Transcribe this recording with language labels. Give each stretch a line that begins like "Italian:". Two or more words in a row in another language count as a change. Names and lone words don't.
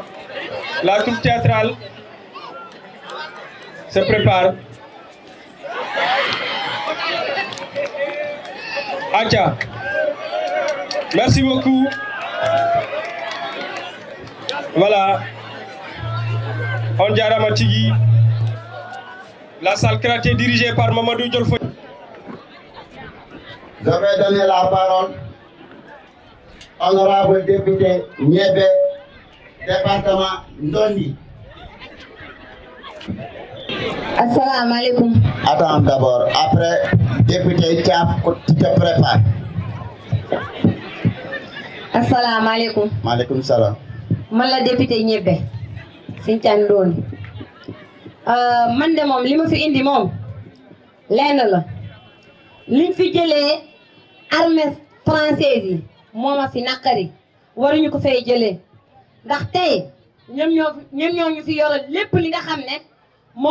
French: La troupe théâtrale se prépare. Acha. Merci beaucoup. Voilà.
Fula: On jarama tigi.
French: La salle karaté dirigée par Mamadou Diolfo. Je vais donner la parole honorable député Niébé, département Ndondi.
Arabic: Assalamu alaikum.
French: Attends d'abord, après député Thiaf, tu te prépares.
Arabic: Assalamu alaikum. Maaleykum salaam.
Wolof: Man la député Niébé. Sinthiane Ndondi. Man de moom li ma fi indi moom lenn la. Liñ fi jëlee
French: armée française
Wolof: yi moo ma fi naqari waruñu ko fay jëlee ndax tey ñoom ñoo ñu fi yoral lépp li nga xam ne moom